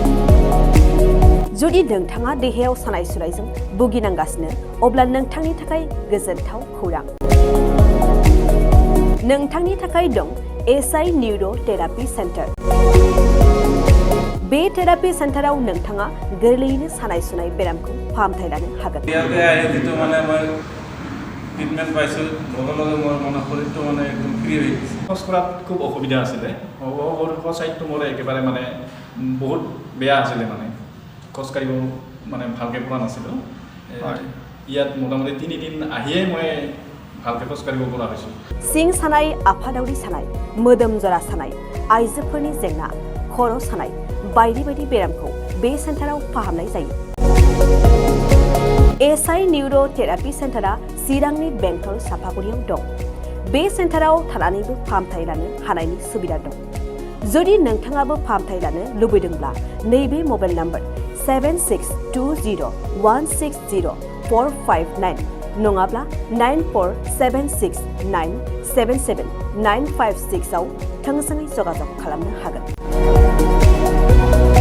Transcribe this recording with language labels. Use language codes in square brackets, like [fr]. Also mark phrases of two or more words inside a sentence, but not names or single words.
[brx] जुदि नोंथाङा देहायाव सानाय सुनायजों भुगिनांगासिनो अब्ला नोंथांनि थाखाय गोजोनथाव खौरां नोंथांनि थाखाय दं एसआइ न्यूरो थेरापि सेन्टार बे थेरापि सेन्टाराव नोंथाङा गोरलैयैनो सानाय सुनाय बेरामखौ फाहामथाय लानो हागोन [as] ট্ৰিটমেণ্ট পাইছোঁ লগে লগে মোৰ মনে শৰীৰটো মানে একদম ফ্ৰী হৈ গৈছে খোজ কঢ়াত খুব অসুবিধা আছিলে চাইডটো মোৰ একেবাৰে মানে বহুত বেয়া আছিলে মানে খোজ কাঢ়িব মানে ভালকৈ পৰা নাছিলোঁ ইয়াত মোটামুটি 3 দিন আহিয়ে মই ভালকৈ খোজ কাঢ়িব পৰা হৈছোঁ [brx] सिं सानाय आफादावरि सानाय मोदोम जरा सानाय आइजोफोरनि जेंना खर' सानाय बायदि बायदि बेरामखौ बे सेन्टाराव फाहामनाय जायो एसआइ न्यूरो थेरापि सेन्टारा चिरांनि बेंटल सापागुरियाव दं बे सेन्टाराव थानानैबो फाहामथाय लानो हानायनि सुबिदा दं जुदि नोंथाङाबो फाहामथाय लानो लुबैदोंब्ला नैबे मबाइल नम्बर 7620160459 नङाब्ला 9476977956 आव थोंजोङै जगाजग खालामनो हागोन